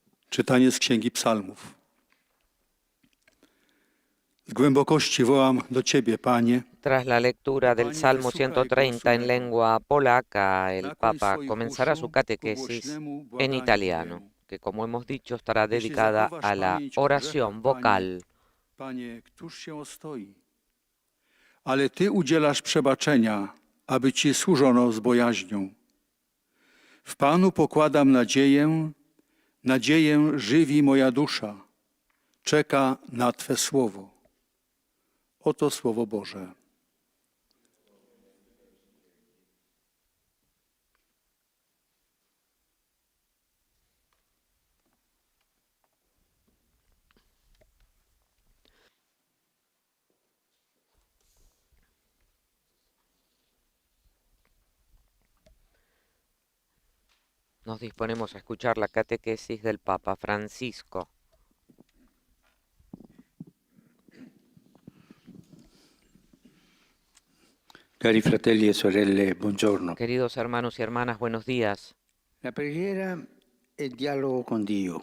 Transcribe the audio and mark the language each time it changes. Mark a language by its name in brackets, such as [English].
[Polish] Czytanie z Księgi Psalmów. Z głębokości wołam do Ciebie, Panie. [Spanish] Tras la lectura del Salmo 130 en lengua polaca, el Papa comenzará su catequesis en italiano, que como hemos dicho estará dedicada a la oración vocal. [Polish] Panie, któż się ostoi? Ale Ty udzielasz przebaczenia, aby Ci służono z bojaźnią. W Panu pokładam nadzieję, nadzieję żywi moja dusza. Czeka na Twe słowo. Oto Słowo Boże. [Spanish] Nos disponemos a escuchar la catequesis del Papa Francisco. [Italian] Cari fratelli e sorelle, buongiorno. [Spanish] Queridos hermanos y hermanas, buenos días. [Italian] La preghiera è dialogo con Dio.